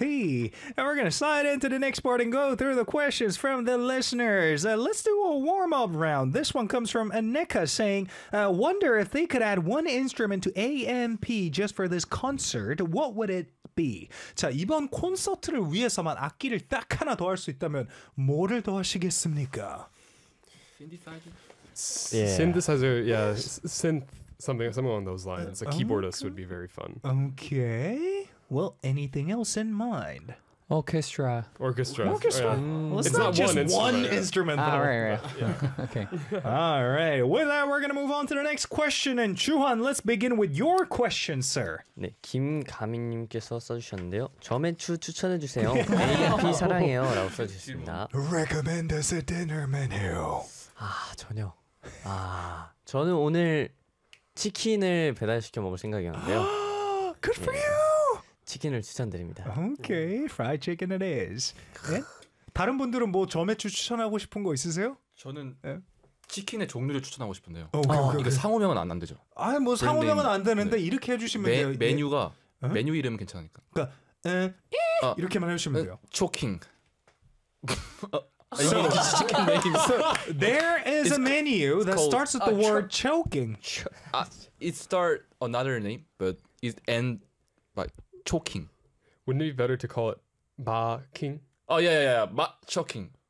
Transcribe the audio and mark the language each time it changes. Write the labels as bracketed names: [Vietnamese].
[English] And we're going to slide into the next part and go through the questions from the listeners. Let's do a warm-up round. This one comes from Aneka saying, wonder if they could add one instrument to AMP just for this concert. What would it be? [Korean] 자, 이번 콘서트를 위해서만 악기를 딱 하나 더 할 수 있다면 뭐를 더 하시겠습니까? [English] Synthesizer. Yeah. Something along those lines. A keyboardist would be very fun. Okay. Well, anything else in mind? Orchestra. Yeah. Well, it's not just one instrument. Ah, right. Yeah. Okay. All right. With that, we're going to move on to the next question. And Chuhan, let's begin with your question, sir. [Korean] 네, 김가민님께서 써주셨는데요. 저메추 추천해주세요. AMP 사랑해요. 라고 써주셨습니다. [English] Recommend us a dinner menu. [Korean] 아, 저녁. 아, 저는 오늘... 치킨을 배달시켜 먹을 생각이었는데요. [English] Good for you. [Korean] 치킨을 추천드립니다. [English] Okay, fried chicken it is. 네? [Korean] 다른 분들은 뭐 점액추 추천하고 싶은 거 있으세요? 저는 네? 치킨의 종류를 추천하고 싶은데요. [English] 오케이. [Korean] 이거 상호명은 안 되죠. 아, 뭐 상호명은 안 되는데 네. 이렇게 해주시면 돼요. 메뉴가 네? 메뉴 이름은 괜찮으니까. 그러니까 이렇게만 해주시면 돼요. [English] 초킹. So there is a menu that starts with the word choking. It start another name, but it end by choking. Wouldn't it be better to call it Ma King? Oh yeah. Ma choking.